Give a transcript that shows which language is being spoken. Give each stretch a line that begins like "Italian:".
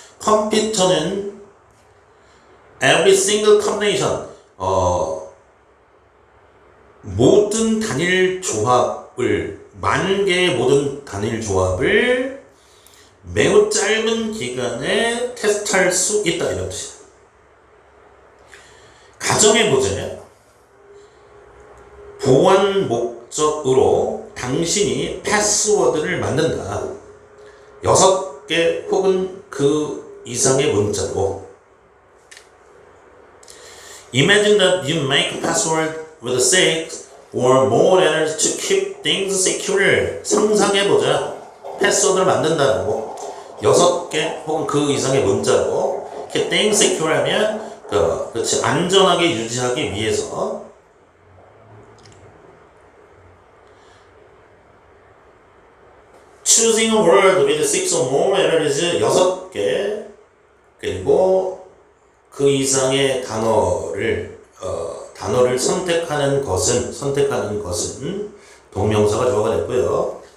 Korean: 컴퓨터는
English: every single combination
Korean: 모든 단일 조합을 10,000개의 모든 단일 조합을 매우 짧은 기간에 테스트할 수 있다 이런 뜻이에요. 가정의 문제 보안 목적으로 당신이 패스워드를 만든다. 6개 혹은 그 이상의 문자로
English: Imagine that you make a password with 6 or more letters to keep things secure.
Korean: 상상해보자. 패스워드를 만든다고 6개 혹은 그 이상의 문자로
English: keep things secure
Korean: 하면 그렇지 안전하게 유지하기 위해서
English: choosing a word with 6 or more letters
Korean: 6개 그리고 그 이상의 단어를 선택하는 것은 동명사가 주어가 됐고요.